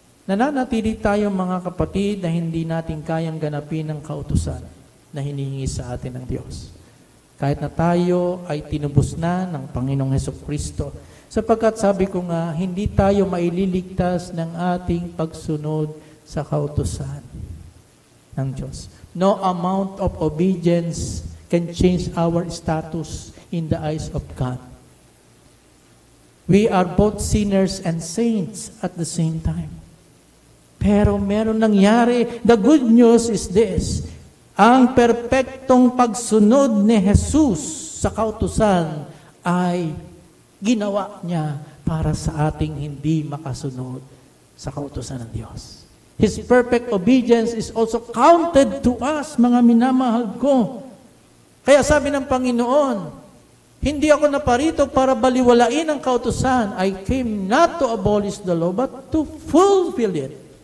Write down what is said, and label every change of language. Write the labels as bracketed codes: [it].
[tl] Nananatili tayo mga kapatid na hindi natin kayang ganapin ang kautusan na hinihingi sa atin ng Diyos. Kahit na tayo ay tinubos na ng Panginoong Hesukristo. Sapagkat sabi ko nga, hindi tayo maililigtas ng ating pagsunod sa kautusan ng Diyos. [en] No amount of obedience can change our status in the eyes of God. We are both sinners and saints at the same time. [tl] Pero meron nangyari. [en] The good news is this. [tl] Ang perpektong pagsunod ni Jesus sa kautusan ay ginawa niya para sa ating hindi makasunod sa kautusan ng Diyos. [en] His perfect obedience is also counted to us, [tl] mga minamahal ko. Kaya sabi ng Panginoon, hindi ako naparito para baliwalain ang kautusan. [en] I came not to abolish the law, but to fulfill it.